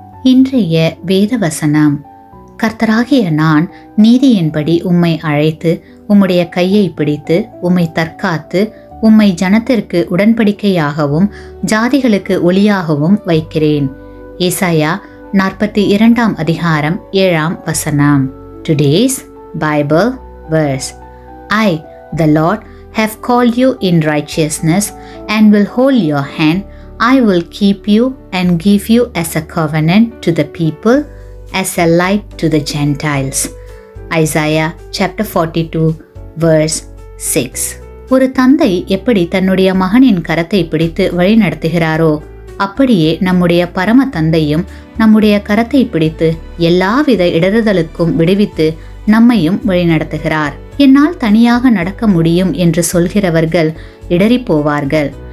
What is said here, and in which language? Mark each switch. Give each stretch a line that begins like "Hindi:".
Tamil: இன்றைய வேத வசனம்: கர்த்தராகிய நான் நீதியின்படி உம்மை அழைத்து உம்முடைய கையை பிடித்து உம்மை தற்காத்து உம்மை ஜனத்திற்கு உடன்படிக்கையாகவும் ஜாதிகளுக்கு ஒளியாகவும் வைக்கிறேன். ஏசாயா 42 அதிகாரம் 7 வசனம்.
English: Today's Bible verse: I, the Lord, have called you in righteousness and will hold your hand. I will keep you and give you as a covenant to the people, as a light to the Gentiles. Isaiah chapter 42 verse 6.
Tamil: ஒரு தந்தை எப்படி தன்னுடைய மகனின் கரத்தை பிடித்து வழி நடத்துகிறாரோ, அப்படியே நம்முடைய பரம தந்தையும் நம்முடைய கரத்தை பிடித்து எல்லாவித இடறுதலுக்கும் விடுவித்து நம்மையும் வழிநடத்துகிறார். என்னால் தனியாக நடக்க முடியும் என்று சொல்கிறவர்கள் இடறி போவார்கள்.